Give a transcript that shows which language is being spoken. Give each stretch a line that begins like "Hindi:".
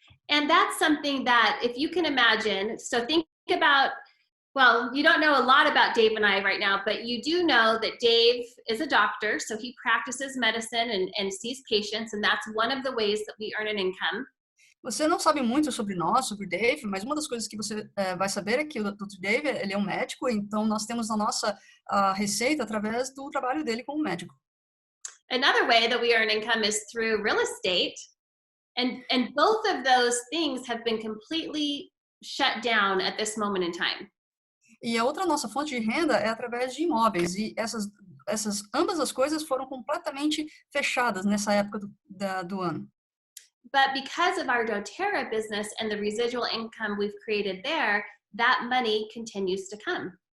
English: And that's something that if you can imagine, so think about, well, you don't know a lot about Dave and I right now, but you do know that Dave is a doctor, so he practices medicine and sees patients, and that's one of the ways that we earn an income.
Portuguese: Você não sabe muito sobre nós, sobre o Dave, mas uma das coisas que você vai saber é que o Dr. Dave, ele é um médico, então nós temos a nossa receita através do trabalho dele como médico.
English: Another way that we earn income is through real estate. And both of those things have been completely shut down at this moment in time.
Portuguese: E a outra nossa fonte de renda é através de imóveis, e ambas as coisas foram completamente fechadas nessa época do ano.
English: But because of our doTERRA business and the residual income we've created there, that money continues to come.